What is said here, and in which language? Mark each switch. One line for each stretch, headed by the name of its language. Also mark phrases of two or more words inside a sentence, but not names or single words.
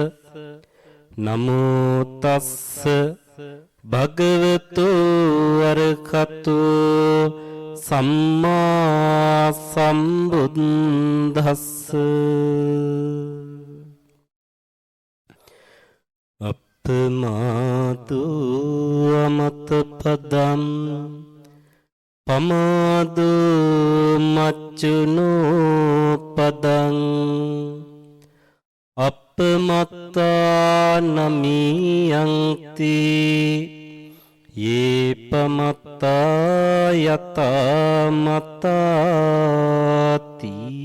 Pali: නමෝ තස්ස භගවතු අරහතෝ සම්මා සම්බුද්දස්ස. අප්පමාදෝ අමත පදම් පමාදෝ මච්චුනෝ පදං අපමත්තා නමියන්ති යේ පමත්තා යතා මතාති.